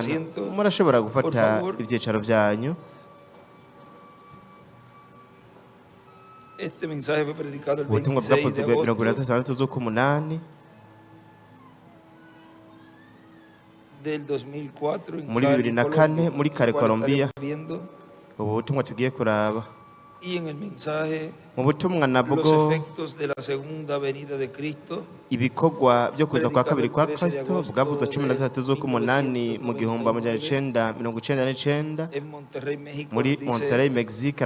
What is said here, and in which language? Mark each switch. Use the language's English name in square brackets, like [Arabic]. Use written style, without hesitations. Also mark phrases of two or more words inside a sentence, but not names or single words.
[Rundi] Murashobora gufata ibyicaro byanyu. Ubutumwa bwakozwe 26 z'ukw'umunani muri 2004 muri Kare Colombia. Ubu butumwa tugiye kuraba mu butumwa nabwo ibikorwa byo kuza kwa kabiri kwa Kristo bwavuze 13 z'ukw'umunani mu 1999 muri Monterrey, Mexique.